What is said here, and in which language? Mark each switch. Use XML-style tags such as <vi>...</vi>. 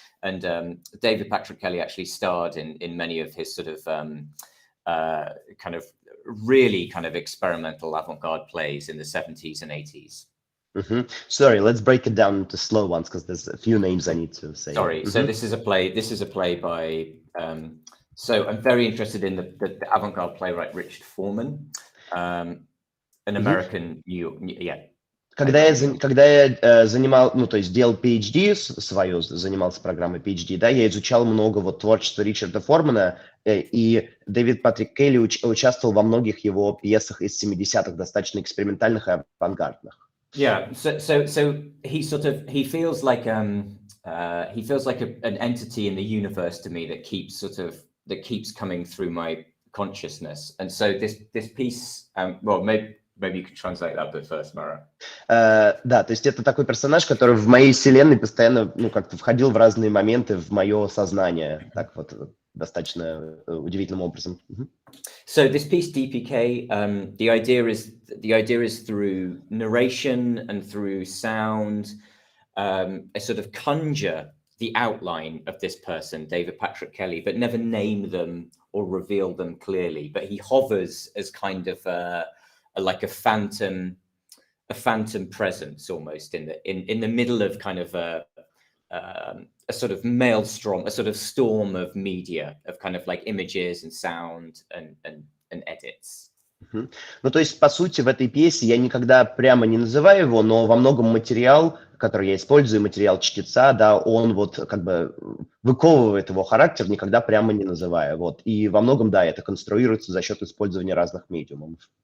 <en>And David Patrick Kelly actually starred in many of his sort of kind of really kind of experimental avant-garde plays in the 70s and 80s. Sorry, let's break it down into slow ones because there's a few names I need to say. Sorry, so this is a play by, so I'm very interested in the avant-garde playwright Richard Foreman, an American,</en> <ru>Когда я занимал, ну, то есть делал PhD свою, занимался программой PhD, да, я изучал много вот творчества Ричарда Формана, и Дэвид Патрик Келли участвовал во многих его пьесах из 70-х, достаточно экспериментальных и авангардных.</ru> <en>Yeah, so he feels like an entity in the universe to me that keeps coming through my consciousness, and so this piece, well, maybe you can translate that bit first, Mara.</en> <ru>Да, то есть это такой персонаж, который в моей вселенной постоянно, ну, как-то входил в разные моменты в мое сознание, так вот достаточно удивительным образом.</ru> <en>So this piece, Deepy Kaye, the idea is through narration and through sound, I sort of conjure the outline of this person, David Patrick Kelly, but never name them or reveal them clearly. But he hovers as kind of like a phantom presence almost in the middle of kind of a sort of maelstrom, a sort of storm of media, of kind of like images and sound and edits.</en> <ru>Ну, то есть, по сути, в этой пьесе я никогда прямо не называю его, но во многом материал, который я использую, материал чтеца, да, он вот как бы выковывает его характер, никогда прямо не называя. Вот. И во многом, да, это конструируется за счет использования разных медиумов.</ru>